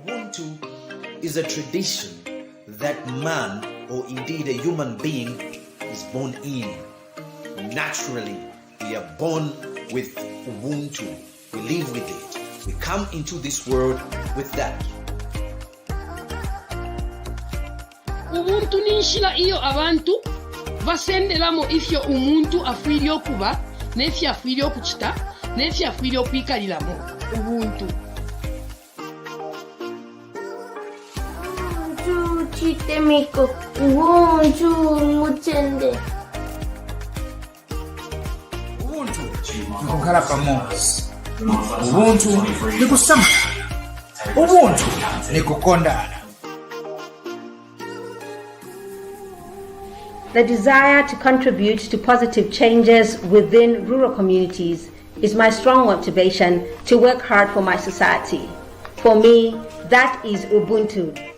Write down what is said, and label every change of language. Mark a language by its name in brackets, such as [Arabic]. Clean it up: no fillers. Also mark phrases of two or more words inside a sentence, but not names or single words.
[English] Ubuntu is a tradition that man, or indeed a human being, is born in. Naturally, we are born with Ubuntu. We live with it. We come into this world with that. [Bemba] Ubuntu ninshila iyo abantu basenderamo ifyo umuntu afwiryo kuba nefyo afwiryo kuchita nefyo afwiryo kwikaliramo Ubuntu. Ubuntu chitemiko, Ubuntu mutende. [Nyanja] Ubuntu ni kukhala pamoja. Ubuntu ni kusama. Ubuntu ni kukondana. [English] The desire to contribute to positive changes within rural communities is my strong motivation to work hard for my society. For me, that is Ubuntu.